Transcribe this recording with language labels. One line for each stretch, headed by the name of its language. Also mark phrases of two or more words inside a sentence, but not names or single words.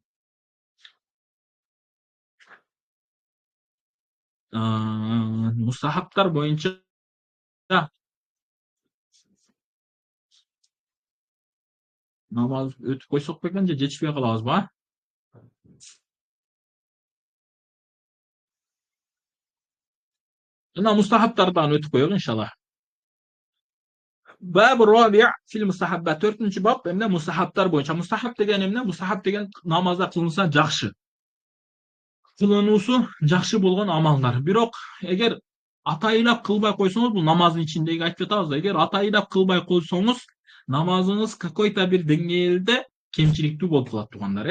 Kyrgyz: Мустахабтар боюнча намаз өтүп койсок бекен же жетишпей калабызбы? Мына мустахабтардан өтүп коелу иншалла.
Arabic: باب رابع في المستحبات.
Kyrgyz: 4-нчү бап эмне? Мустахабтар боюнча. Мустахаб деген эмне? Мустахаб деген намазда кылынса жакшы. Кылынуусу жакшы болгон амалдар. Бирок эгер атайылап кылбай койсоңуз, бул намаздын ичиндеги айтып жатабыз да, эгер атайылап кылбай койсоңуз, намазыңыз какой-то бир деңгээлде кемчиликтүү болуп калат туугандар.